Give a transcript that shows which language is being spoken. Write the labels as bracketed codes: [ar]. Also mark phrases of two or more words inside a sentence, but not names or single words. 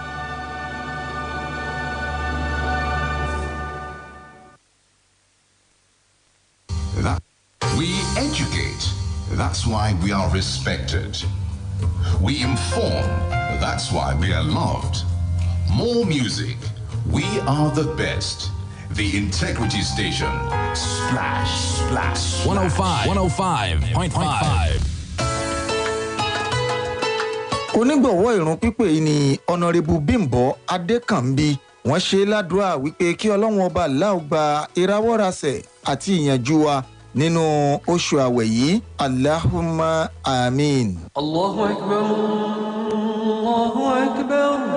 [en] We educate, that's why we are respected. We inform, that's why we are loved. More music, we are the best. The Integrity Station. Splash, splash, 105.5. [yo] Onígbọ̀wọ́ ìrun pípè yìí ni Honorable Bimbo Adékànbí. Wọ́n ṣe ládùúrà wípé kí Ọlọ́run ọba Allah gba ìrawọ́rasẹ̀ àti ìyànjú wa nínú oṣù àwẹ̀ yìí. [ar] اللهم آمين. الله أكبر. الله أكبر.